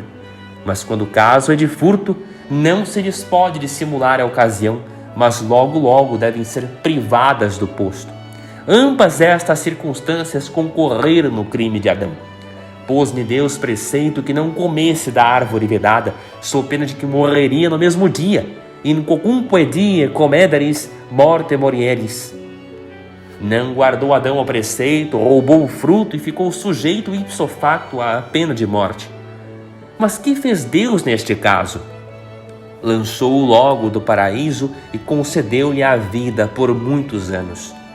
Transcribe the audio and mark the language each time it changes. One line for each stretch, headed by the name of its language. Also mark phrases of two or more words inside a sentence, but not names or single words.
Portuguese: Mas quando o caso é de furto, não se lhes pode dissimular a ocasião, mas logo devem ser privadas do posto. Ambas estas circunstâncias concorreram no crime de Adão. Pôs-lhe Deus preceito que não comesse da árvore vedada, sob pena de que morreria no mesmo dia.
Latin: In quocumque die comederis morte morieris.
Portuguese: Não guardou Adão o preceito, roubou o fruto e ficou sujeito
Latin: ipso facto
Portuguese: à pena de morte. Mas que fez Deus neste caso? Lançou-o logo do paraíso e concedeu-lhe a vida por muitos anos.